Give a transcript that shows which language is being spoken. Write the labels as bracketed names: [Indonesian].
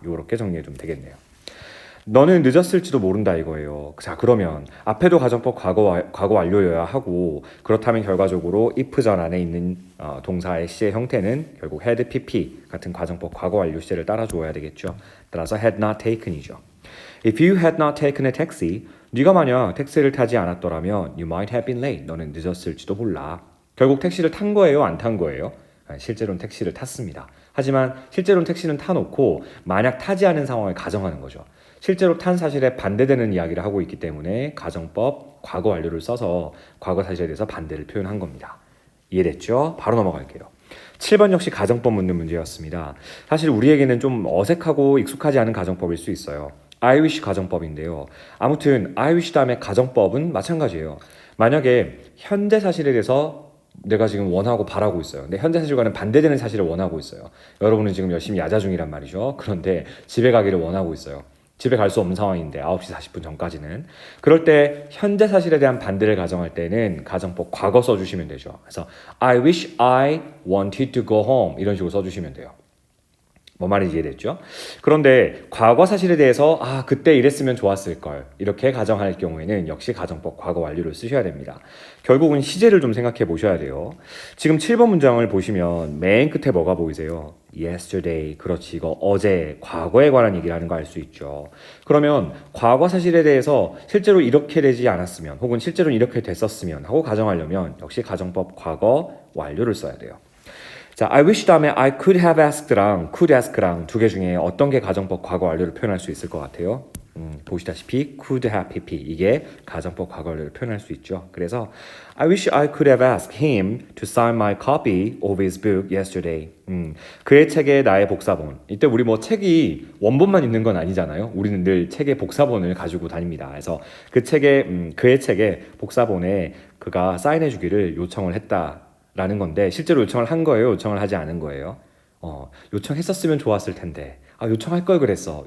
[Korean] 이렇게 정리해두면 되겠네요. 너는 늦었을지도 모른다 이거예요. 자, 그러면 앞에도 가정법 과거 완료여야 하고, 그렇다면 결과적으로 if 전 안에 있는 동사의 시제 형태는 결국 had pp 같은 가정법 과거 완료 시제를 따라줘야 되겠죠. [English] 따라서 had not taken이죠. If you had not taken a taxi, [Korean] 네가 만약 택시를 타지 않았더라면 [English] you might have been late. [Korean] 너는 늦었을지도 몰라. 결국 택시를 탄 거예요, 안 탄 거예요? 실제로는 택시를 탔습니다. 하지만 실제로는 택시는 타놓고 만약 타지 않은 상황을 가정하는 거죠. 실제로 탄 사실에 반대되는 이야기를 하고 있기 때문에 가정법 과거 완료를 써서 과거 사실에 대해서 반대를 표현한 겁니다. 이해됐죠? 바로 넘어갈게요. 7번 역시 가정법 묻는 문제였습니다. 사실 우리에게는 좀 어색하고 익숙하지 않은 가정법일 수 있어요. I wish 가정법인데요. 아무튼 I wish 다음에 가정법은 마찬가지예요. 만약에 현재 사실에 대해서 내가 지금 원하고 바라고 있어요. 근데 현재 사실과는 반대되는 사실을 원하고 있어요. 여러분은 지금 열심히 야자 중이란 말이죠. 그런데 집에 가기를 원하고 있어요. 집에 갈 수 없는 상황인데 9시 40분 전까지는. 그럴 때 현재 사실에 대한 반대를 가정할 때는 가정법 과거 써주시면 되죠. 그래서 [English] I wish I wanted to go home [Korean] 이런 식으로 써주시면 돼요. 뭔 말인지 이해됐죠? 그런데 과거 사실에 대해서 그때 이랬으면 좋았을 걸 이렇게 가정할 경우에는 역시 가정법 과거 완료를 쓰셔야 됩니다. 결국은 시제를 좀 생각해 보셔야 돼요. 지금 7번 문장을 보시면 맨 끝에 뭐가 보이세요? [English] Yesterday. [Korean] 그렇지, 이거 어제 과거에 관한 얘기를 하는 거 알 수 있죠. 그러면 과거 사실에 대해서 실제로 이렇게 되지 않았으면 혹은 실제로 이렇게 됐었으면 하고 가정하려면 역시 가정법 과거 완료를 써야 돼요. 자, I wish 다음에 [English] I could have asked [Korean] 랑 could ask랑 두 개 중에 어떤 게 가정법 과거 완료를 표현할 수 있을 것 같아요? 보시다시피 could have pp 이게 가정법 과거 완료를 표현할 수 있죠. [English] 그래서 I wish I could have asked him to sign my copy of his book yesterday. [Korean] 그의 책에 나의 복사본. 이때 우리 뭐 책이 원본만 있는 건 아니잖아요. 우리는 늘 책의 복사본을 가지고 다닙니다. 그래서 그 책에 그의 책에 복사본에 그가 사인해 주기를 요청을 했다. 라는 건데 실제로 요청을 한 거예요? 요청을 하지 않은 거예요? 요청했었으면 좋았을 텐데 요청할 걸 그랬어.